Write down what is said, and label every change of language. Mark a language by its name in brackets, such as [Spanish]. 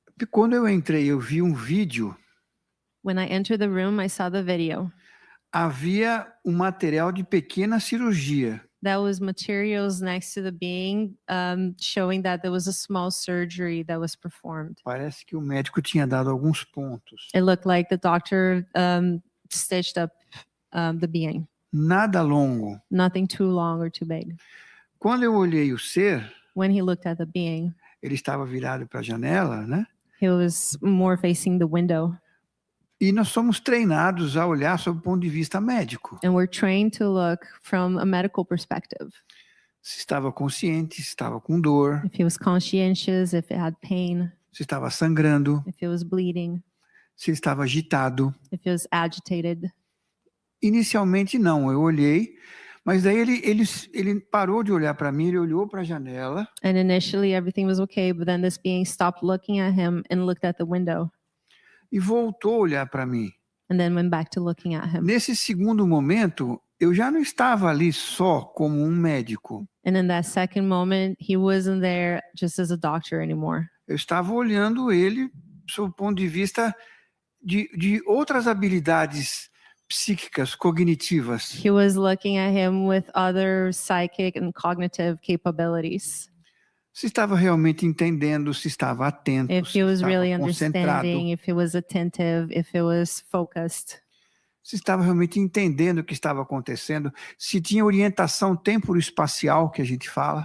[Portuguese] Quando eu entrei, eu vi vídeo. [English] When I entered the room, I saw the video. [Portuguese] Havia material de pequena cirurgia. [English] That was materials next to the being, showing that there was a small surgery that was performed. [Portuguese] Parece que o médico tinha dado alguns pontos. [English] It looked like the doctor stitched up the being. [Portuguese] Nada longo. [English] Nothing too long or too big. [Portuguese] Quando eu olhei o ser, [English] when he looked at the being, [Portuguese] ele estava virado para a janela, né? [English] He was more facing the window. [Portuguese] E nós somos treinados a olhar sob o ponto de vista médico. [English] And we're trained to look from a medical perspective. [Portuguese] Se estava consciente, se estava com dor. [English] If he was conscientious, if it had pain. [Portuguese] Se estava sangrando. [English] If it was bleeding. [Portuguese] Se estava agitado. [English] If it was agitated. [Portuguese] Inicialmente não, eu olhei, mas daí ele parou de olhar para mim, ele olhou para a janela. [English] And initially everything was okay, but then this being stopped looking at him and looked at the window. [Portuguese] E voltou a olhar para mim. [English] And then went back to looking at him. [Portuguese] Nesse segundo momento, eu já não estava ali só como médico. [English] And in that second moment, he wasn't there just as a doctor anymore. [Portuguese] Eu estava olhando ele sob o ponto de vista de outras habilidades psíquicas, cognitivas. [English] He was looking at him with other psychic and cognitive capabilities. [Portuguese] Se estava realmente entendendo, se estava atento, [English] if [Portuguese] se [English] he was [Portuguese] estava [English] really [Portuguese] concentrado. [English] understanding, if he was attentive, if he was focused. [Portuguese] Se estava realmente entendendo o que estava acontecendo, se tinha orientação temporoespacial que a gente fala.